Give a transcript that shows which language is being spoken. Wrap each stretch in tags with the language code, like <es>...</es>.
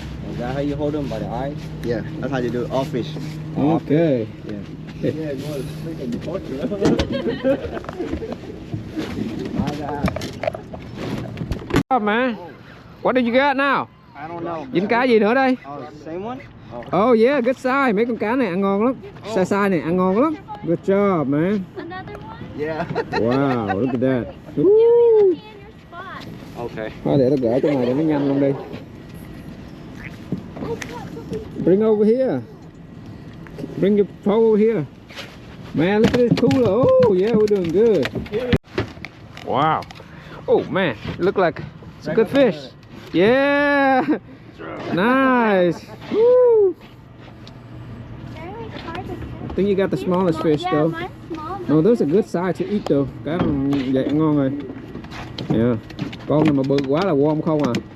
<en>Is that how you hold them by the eye? Yeah, that's how you do it. All fish. Okay. Yeah, you want to stick in the portrait. Oh man, what did you got now? I don't know.</en> <vi>Dính cá gì nữa đây?</vi> <en>Oh, same one? Oh yeah, good size.</en> <vi>Mấy con cá này ăn ngon lắm. Size này ăn ngon lắm.</vi> <en>Good job, man. Another one? Yeah. Wow, look at that. You in your spot. Okay.</en> <vi>Thôi để nó gỡ trong này cho nó nhanh luôn đi.</vi> <en>Bring over here. Bring your pole over here. Man, look at this cooler. Oh yeah, we're doing good. Wow. Oh man, look like it's a good fish. Yeah. Nice. Woo. I think you got the smallest fish Yeah, though. mine's small. No, those are good size to eat though.</en> <vi>Cá vậy ăn ngon rồi.</vi> <en>Yeah.</en> <vi>Con này mà bự quá là warm không à.</vi>